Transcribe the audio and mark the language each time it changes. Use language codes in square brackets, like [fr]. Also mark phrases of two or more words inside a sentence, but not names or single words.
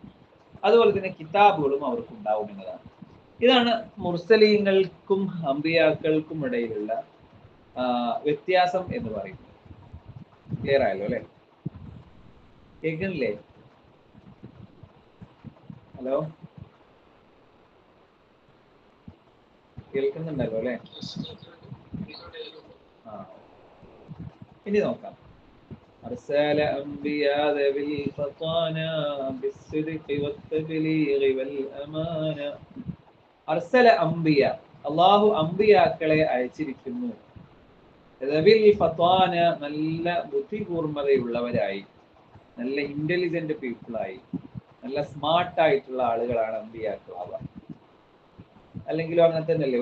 [ml] അതുപോലെ തന്നെ കിതാബുകളും അവർക്ക് ഉണ്ടാവും എന്നതാണ്. ഇതാണ് മുർസലീങ്ങൾക്കും അംബിയാക്കൾക്കും ഇടയിലുള്ള വ്യത്യാസം എന്ന് പറയുന്നത്. ക്ലിയർ ആയല്ലോ അല്ലെ? കേൾക്കുന്നില്ലേ? ഹലോ, കേൾക്കുന്നുണ്ടല്ലോ അല്ലെ? ആ, ഇനി നോക്കാം. [ar] أرسل أنبياء ذوي الفطانا بالصدق والتبليغ والأمانة. أرسل أنبياء, [ml] അള്ളാഹു അംബിയാക്കളെ അയച്ചിരിക്കുന്നു. [ar] ذوي الفطانة, [ml] നല്ല ബുദ്ധികൂർമ്മതയുള്ളവരായി, നല്ല [en] intelligent people, [ml] നല്ല സ്മാർട്ടായിട്ടുള്ള ആളുകളാണ് അംബിയാക്കളാവുക. അല്ലെങ്കിലും അങ്ങനെ തന്നെയല്ലേ?